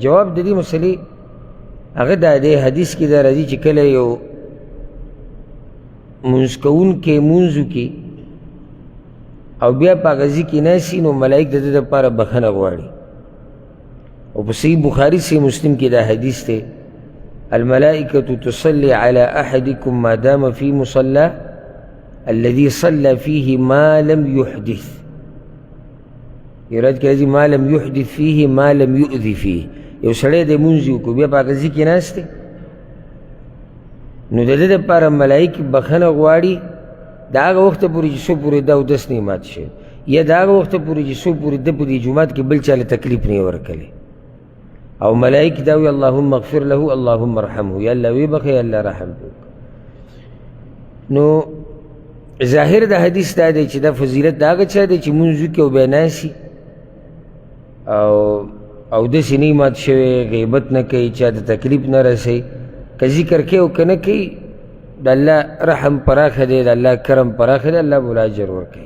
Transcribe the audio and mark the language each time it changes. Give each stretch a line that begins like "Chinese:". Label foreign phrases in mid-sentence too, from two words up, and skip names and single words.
Pashto: جواب د دې مسلې هغه دا دی، حدیث کې دا راځي چې کله یو مونځ کوونکی مونځ وکړي او بیا په هغه ځای کې ناست نو ملایک د ده دپاره بخښنه غواړي. او په صحیح بخاري صحیح مسلم کې دا حدیث دی،
Arabic: الملائکة تصلي على أحدكم ما دام في مصلاه الذي صلى فيه ما لم يحدث.
Pashto: یراد کې راځي
Arabic: ما لم يحدث فيه ما لم يؤذي فيه.
Pashto: یو سړی دی مونځ وکړو بیا په هغه ځای کې ناست دی نو د ده دپاره ملایک بخښنه غواړي د هغه وخته پورې چې څو پورې دا اودس نه مات شوی، یا د هغه وخته پورې چې څو پورې ده په دې جومات کې بل چا له تکلیف نه یې ورکړی. او ملائک دا وی
Arabic: اللهم اغفر له اللهم ارحمه،
Pashto: یا الله وی بخې یا الله رحم وکړه. نو ظاهر د حدیث دا دی چې دا فضیلت د هغه چا دی چې مونځ وکړي او بیا ناسي او داسې نه مات شوی، غیبت نه کوي، چا د تکلیف نه رسوي، که ذکر کوي او که نه کوي د الله رحم پراخه دی، د الله کرم پراخه دی، الله به له اجر ورکوي.